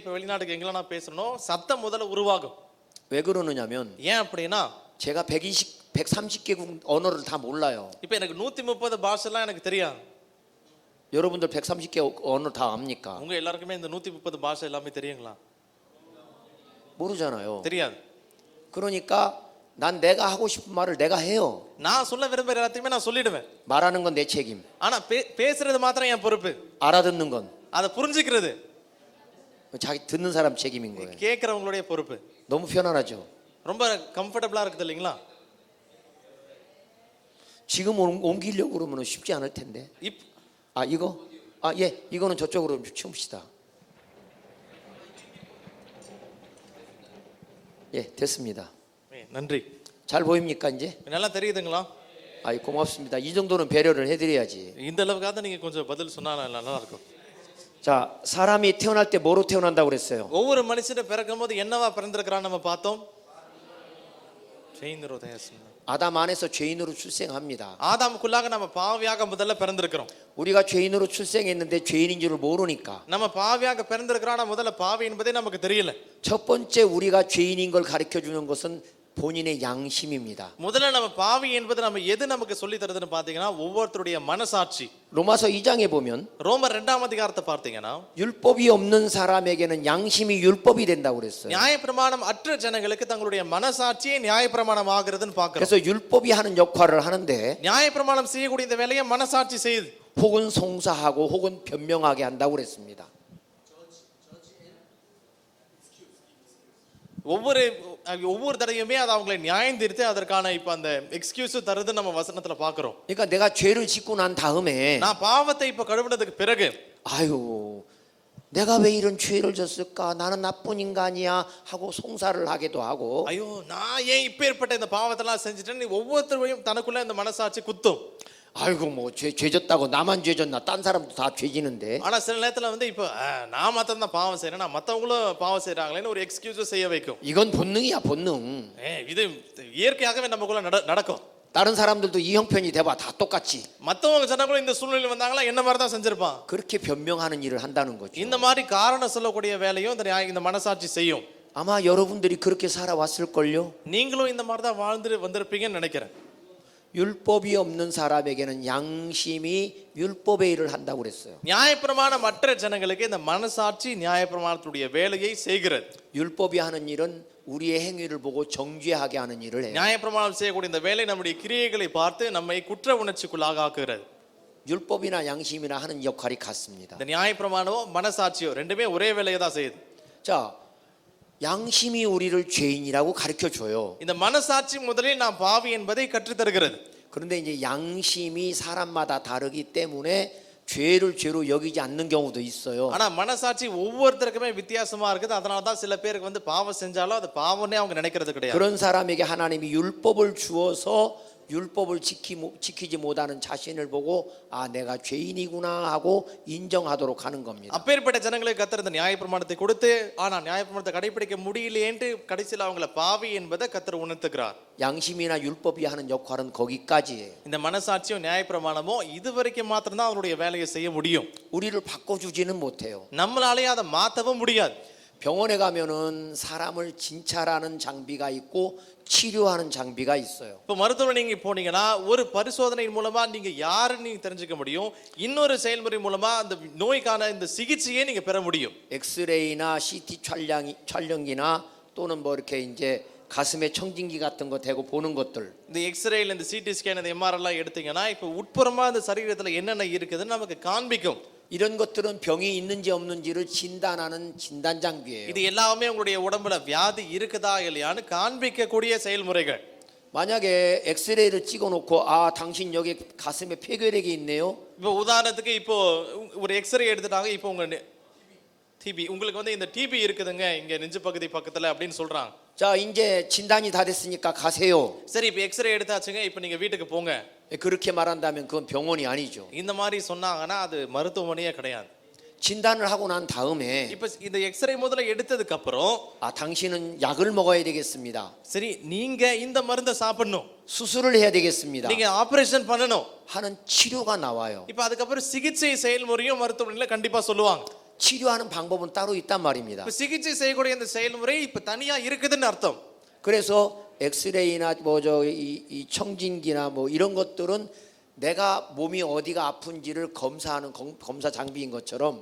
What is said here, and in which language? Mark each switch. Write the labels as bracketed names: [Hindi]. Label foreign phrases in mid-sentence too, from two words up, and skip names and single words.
[Tamil] இப்போ வெளிநாட்டுக்கு எங்கெல்லாம் நான் பேசணும் சத்தம் முதல்ல உருவாகும். [Korean] 왜 그러느냐면 [Tamil] ஏன் அப்படின்னா [Korean] 제가 130개국 언어를 다 몰라요. [Tamil] இப்போ எனக்கு 130 பாஷைலாம் எனக்கு தெரியாது. [Korean] 여러분들 130개 언어 다 압니까? [Tamil] உங்க எல்லாருக்குமே இந்த 130 பாஷை எல்லாமே தெரியுங்களா? [Korean] 모르잖아요. [Tamil] தெரியாது. [Korean] 그러니까 난 내가 하고 싶은 말을 내가 해요. [Tamil] நான் சொல்ல விரும்புகிற எல்லாத்தையுமே நான் சொல்லிடுவேன். [Korean] 말하는 건 내 책임. [Tamil] ஆனா பேசுறது மாத்திரம் என் பொறுப்பு. [Korean] 알아듣는 건 [Tamil] அதை புரிஞ்சுக்கிறது [Korean] 자기 듣는 사람 책임인 거예요. [Tamil] கேட்கறவங்களுடைய பொறுப்பு. [Korean] 너무 편안하죠? [Tamil] ரொம்ப கம்ஃபர்டபுளா இருக்குது இல்லைங்களா? [Korean] 지금 옮기려고 그러면 쉽지 않을 텐데. 아 이거? 아 예, 이거는 저쪽으로 치웁시다. 예, 됐습니다. [Tamil] நன்றி. [Korean] 잘 보입니까 이제? [Tamil] நல்லா தெரியுதுங்களா? [Korean] 아이 고맙습니다. 이 정도는 배려를 해드려야지. [Tamil] இந்த அளவுக்காக நீங்க கொஞ்சம் பதில் சொன்னா நல்லா இருக்கும். [Korean] 자, 사람이 태어날 때 뭐로 태어난다고 그랬어요? [Tamil] ஒவ்வொரு மனுஷனும் பிறக்கும்போது என்னவா பிறந்திருக்கிறான் நம்ம பார்த்தோம். [Korean] 죄인으로 되었습니다. 아담 안에서 죄인으로 출생합니다. [Tamil] ஆதாமுக்குள்ளாக நம்ம பாவியாக முதல்ல பிறந்திருக்கிறோம். [Korean] 우리가 죄인으로 출생했는데 죄인인 줄을 모르니까 [Tamil] நம்ம பாவியாக பிறந்திருக்கிறோம். முதல்ல பாவி என்பதே நமக்கு தெரியல. [Korean] 첫 번째 우리가 죄인인 걸 가르쳐 주는 것은 본인의 양심입니다. [Tamil] முதல்ல நம்ம பாவி என்பது நம்ம எது நமக்கு சொல்லி தருதுன்னு பாத்தீங்கன்னா ஒவ்வொருத்தருடைய மனசாட்சி. [Korean] 로마서 2장에 보면 [Tamil] ரோமர் 2ஆம் அதிகாரத்தை பார்த்தீங்கன்னா [Korean] 율법이 없는 사람에게는 양심이 율법이 된다고 그랬어요. [Tamil] நியாயப்பிரமாணம் அற்ற ஜனங்களுக்கு தங்களுடைய மனசாட்சியே நியாயப்பிரமாணம் ஆகிறதுன்னு பார்க்கிறோம். [Korean] 그래서 율법이 하는 역할을 하는데 [Tamil] நியாயப்பிரமாணம் செய்யக்கூடிய இந்த வேலையை மனசாட்சி செய்யுது. [Korean] 혹은 송사하고 혹은 변명하게 한다고 그랬습니다. [Tamil] ஒவ்வொரு தடவையுமே அது அவங்களை நியாயம் தீர்த்து அதற்கான இப்ப அந்த எக்ஸ்கியூஸ் தருது நம்ம வசனத்துல பாக்குறோம். [Korean] 그러니까 내가 죄를 짓고 난 다음에 [Tamil] நான் பாவத்தை இப்ப கழுவுனதுக்கு பிறகு [Korean] 아유 내가 왜 이런 죄를 졌을까? 나는 나쁜 인간이야 하고 송사를 하기도 하고 [Tamil] ஐயோ நான் ஏன் இப்பேற்பட்ட இந்த பாவத்தெல்லாம் செஞ்சுட்டேன்னு ஒவ்வொருத்தரையும் தனக்குள்ள இந்த மனசாட்சி குத்தும். [Korean] 아이고 뭐 죄 졌다고 나만 죄 졌나? 딴 사람도 다 죄 지는데 [Tamil] ஆனா சில நேரத்துல வந்து இப்ப நான் மாத்திரம் தான் பாவம் செய்யறேன், நான் மத்தவங்களும் பாவம் செய்யறாங்களேன்னு ஒரு எக்ஸ்கியூஸ் செய்ய வைக்கும். [Korean] 이건 본능이야 본능. [Tamil] இது இயற்கையாகவே நமக்குள்ள நடக்கும். [Korean] 다른 사람들도 이 형편이 돼봐 다 똑같지. [Tamil] மத்தவங்க ஜனங்களும் இந்த சூழ்நிலை வந்தாங்களா என்ன மாதிரி தான் செஞ்சிருப்பான். [Korean] 그렇게 변명하는 일을 한다는 거죠. [Tamil] இந்த மாதிரி காரணம் சொல்லக்கூடிய வேலையும் இந்த மனசாட்சி செய்யும். [Korean] 아마 여러분들이 그렇게 살아왔을걸요. [Tamil] நீங்களும் இந்த மாதிரி தான் வாழ்ந்து வந்திருப்பீங்கன்னு நினைக்கிறேன். [Korean] 율법이 없는 사람에게는 양심이 율법의 일을 한다고 그랬어요. [Tamil] நியாயப்பிரமாணம் அற்ற ஜனங்களுக்கு இந்த மனசாட்சி நியாயப்பிரமாணத்துடைய வேலையை செய்கிறது. [Korean] 율법이 하는 일은 우리의 행위를 보고 정죄하게 하는 일을 해요. [Tamil] நியாயப்பிரமாணம் செய்யக்கூடிய இந்த வேலை நம்முடைய கிரியைகளை பார்த்து நம்மை குற்ற உணர்ச்சிக்குள்ளாக ஆக்குகிறது. [Korean] 율법이나 양심이나 하는 역할이 같습니다. [Tamil] இந்த நியாயப்பிரமாணமோ மனசாட்சியோ ரெண்டுமே ஒரே வேலையை தான் செய்யுது. [Korean] 자, 양심이 우리를 죄인이라고 가르쳐 줘요. [Tamil] இந்த மனசாட்சி முதலில் நாம் பாவி என்பதை கற்றுத் தருகிறது. [Korean] 그런데 이제 양심이 사람마다 다르기 때문에 죄를 죄로 여기지 않는 경우도 있어요. [Tamil] ஆனா மனசாட்சி ஒவ்வொருத்தருக்குமே வித்தியாசமா இருக்குது. அதனால தான் சில பேருக்கு வந்து பாவம் செஞ்சாலும் அது பாவம்னே அவங்க நினைக்கிறது கிடையாது. [Korean] 그런 사람에게 하나님이 율법을 주어서 율법을 지키지 못하는 자신을 보고 아 내가 죄인이구나 하고 인정하도록 하는 겁니다. [Tamil] அப்பேற்பட்ட ஜனங்களுக்கு கர்த்தர் இந்த நியாயப்பிரமாணத்தை கொடுத்து ஆனா நியாயப்பிரமாணத்தை கடைபிடிக்க முடியலையேன்னு கடைசியில் அவங்கள பாவி என்பதை கர்த்தர் உணர்த்துகிறார். [Korean] 양심이나 율법이 하는 역할은 거기까지예요. [Tamil] இந்த மனசாட்சியும் நியாயப்பிரமாணமோ இதுவரைக்கும் மாத்திரம் தான் அவருடைய வேலையை செய்ய முடியும். [Korean] 우리를 바꿔주지는 못해요. [Tamil] நம்மளாலேயே அதை மாற்றவும் முடியாது. [Korean] 병원에 가면은 사람을 진찰하는 장비가 있고 치료하는 장비가 있어요. [Tamil] இப்போ மருத்துவமனை நீங்க போனீங்கன்னா ஒரு பரிசோதனையின் மூலமா நீங்க யாருன்னு நீங்க தெரிஞ்சுக்க முடியும். இன்னொரு செயல்முறை மூலமா அந்த நோய்க்கான இந்த சிகிச்சையை நீங்க பெற முடியும். [Korean] 엑스레이나 CT 촬영이나 또는 뭐 이렇게 이제 가슴에 청진기 같은 거 대고 보는 것들. [Tamil] இந்த எக்ஸ்ரேல இந்த [English] CT scan [Tamil] இந்த எம்ஆர்ஐ எல்லாம் எடுத்தீங்கன்னா இப்போ உட்புறமா அந்த சரீரத்துல என்னென்ன இருக்குதுன்னு நமக்கு காண்பிக்கும். [Korean] 이런 것들은 병이 있는지 없는지를 진단하는 진단 장비예요. [Tamil] இது எல்லாமே உங்களுடைய உடம்புல வியாதி இருக்குதா இல்லையான்னு காண்பிக்கக்கூடிய செயல்முறைகள். [Korean] 만약에 엑스레이를 찍어놓고 아 당신 여기 가슴에 폐결핵이 있네요. [Tamil] இப்போ உதாரணத்துக்கு இப்போ ஒரு எக்ஸ்ரே எடுத்துட்டாங்க. இப்போ உங்க டிபி உங்களுக்கு வந்து இந்த டிபி இருக்குதுங்க இங்க நெஞ்சு பகுதி பக்கத்துல அப்படின்னு சொல்றாங்க. [Korean] 자 이제 진단이 다 됐으니까 가세요. [Tamil] சரி இப்போ எக்ஸ்ரே எடுத்தாச்சுங்க இப்போ நீங்க வீட்டுக்கு போங்க. [Korean] 그렇게 말한다면 그건 병원이 아니죠. [Tamil] இந்த மாதிரி சொன்னாங்கன்னா அது மருத்துவமனையே கிடையாது. [Korean] 진단을 하고 난 다음에 [Tamil] இப்போ இந்த எக்ஸ்ரே முதல்ல எடுத்ததுக்கு அப்புறம் [Korean] 아 당신은 약을 먹어야 되겠습니다. [Tamil] சரி நீங்க இந்த மருந்தை சாப்பிடணும், [Korean] 수술을 해야 되겠습니다. [Tamil] நீங்க ஆபரேஷன் பண்ணணும் [Korean] 하는 치료가 나와요. [Tamil] இப்போ அதுக்கப்புறம் சிகிச்சை செயல்முறையும் மருத்துவமனையில கண்டிப்பா சொல்லுவாங்க. [Korean] 치료하는 방법은 따로 있단 말입니다. [Tamil] இப்போ சிகிச்சை செய்யக்கூடிய இந்த செயல்முறை இப்போ தனியா இருக்குதுன்னு அர்த்தம். [Korean] 그래서 엑스레이나 이 청진기나 뭐 이런 것들은 내가 몸이 어디가 아픈지를 검사하는 검사 장비인 것처럼